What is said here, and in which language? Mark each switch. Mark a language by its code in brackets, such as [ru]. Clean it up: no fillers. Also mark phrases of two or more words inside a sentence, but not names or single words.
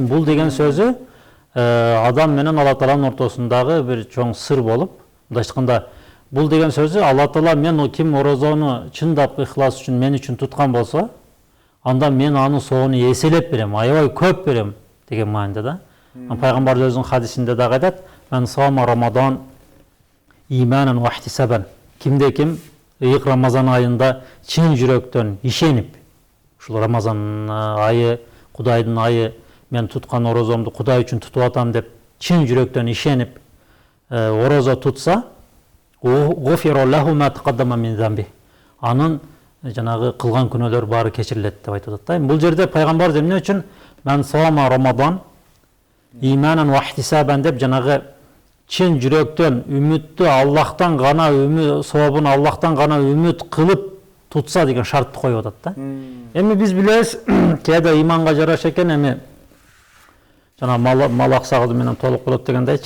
[ky] Бул деген сөзү адам менен Алла Тааланын ортосундагы бир чоң сыр болуп, мындайча айтканда бул деген сөзү Алла Таала мен ким орозону чындап ыхлас үчүн мен үчүн туткан болсо, анда мен анын соогуну эселеп берем, аябай көп берем деген маанидә да. Пайгамбар өзүнүн хадисинде дагы айтат: [ar] "من صام رمضان إيمانا واحتسابا." [ky] Кимде ким Рамазан айында чын жүрөктөн ишенип, ушул Рамазан айы, Кудайдын айы, мен туткан орозомду Кудай үчүн тутуп атам деп чын жүрөктөн ишенип орозо тутса, [ar] غفر له ما تقدم من ذنبه. [ky] Анын жанагы кылган күнөөлөр баары кечирилет деп айтып атат да. Бул жерде пайгамбар эмне үчүн [ar] "من صام رمضان إيمانا واحتسابا" [ky] деп жанагы чын жүрөктөн үмүттү Аллахтан гана сообун Аллахтан гана үмүт кылып тутса деген шартты коюп атат да. Эми биз билебиз, кээде иманга жараша экен, эми жана мал аксагы менен толук болот дегендейчи.